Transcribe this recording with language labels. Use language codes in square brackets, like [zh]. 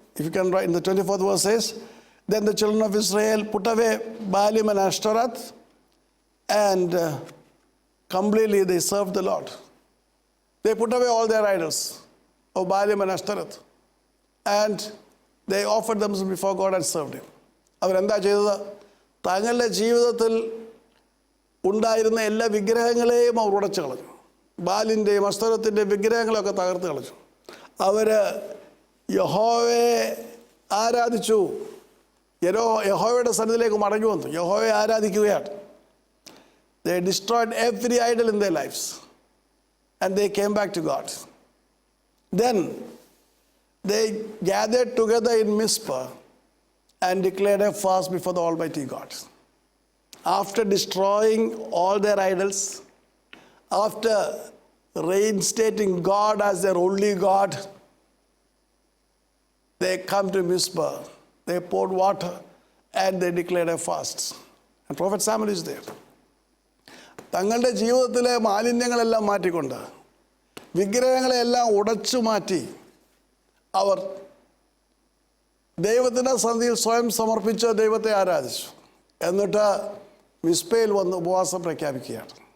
[en] If you can write in the 24th verse says, then the children of Israel put away Baalim and Ashtaroth, and completely they served the Lord. They put away all their idols of Baalim and Ashtaroth, and they offered themselves before God and served Him. [ml] അവരെന്താ ചെയ്തത്? തങ്ങളുടെ ജീവിതത്തിൽ ഉണ്ടായിരുന്ന എല്ലാ വിഗ്രഹങ്ങളെയും അവർ ഉടച്ചു കളഞ്ഞു. ബാലിൻ്റെയും അസ്തരത്തിൻ്റെയും വിഗ്രഹങ്ങളൊക്കെ തകർത്ത് കളഞ്ഞു. അവർ യഹോവയെ ആരാധിച്ചു. യഹോവയുടെ സന്നിധിയിലേക്ക് മടങ്ങി വന്നു. യഹോവയെ ആരാധിക്കുകയാണ്. [en] They destroyed every idol in their lives, and they came back to God. Then they gathered together in Mizpah and declared a fast before the Almighty God. After destroying all their idols, after reinstating God as their only God, they come to Mizpah, they poured water, and they declared a fast. And Prophet Samuel is there. [ml] തങ്ങളുടെ ജീവിതത്തിലെ മാലിന്യങ്ങളെല്ലാം മാറ്റിക്കൊണ്ട്, വിഗ്രഹങ്ങളെല്ലാം ഉടച്ചു മാറ്റി, അവർ ദൈവത്തിൻ്റെ സന്നിധിയിൽ സ്വയം സമർപ്പിച്ച് ദൈവത്തെ ആരാധിച്ചു. എന്നിട്ട് മിസ്പയിൽ വന്ന് ഉപവാസം പ്രഖ്യാപിക്കുകയാണ്.